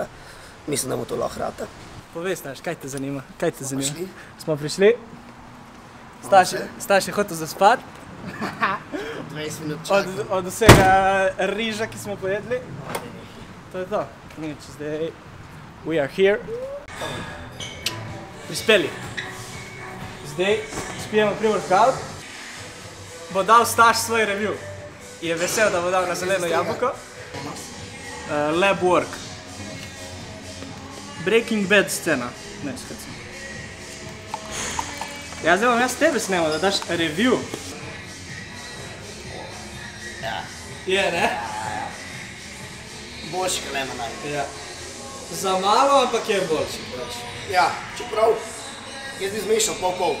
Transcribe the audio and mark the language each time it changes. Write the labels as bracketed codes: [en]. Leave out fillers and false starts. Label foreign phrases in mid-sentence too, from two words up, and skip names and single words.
[sl] Mislim, da mu to lahko rata. Povej, Staš, kaj te zanima? Prišli? Smo prišli. Staš je hotel zaspat. 20 minut čakam. Od vsega riža, ki smo pojedli. To je to. Nič, zdaj... [en] We are here. [sl] Prispeli. Zdaj spijemo pre-workout. Bo dal Staš svoj review. je vesel, da bo dal na zeleno jabolko. [en] Lab work. [sl] Breaking Bad scena. Ne, skacim. Ja, zdaj bom jaz tebe snemal, da daš review. Ja. Je, ne? Boljši kot Lemonade. Ja. Za malo, ampak je boljši. Ja, čeprav jaz bi zmešal pol-pol.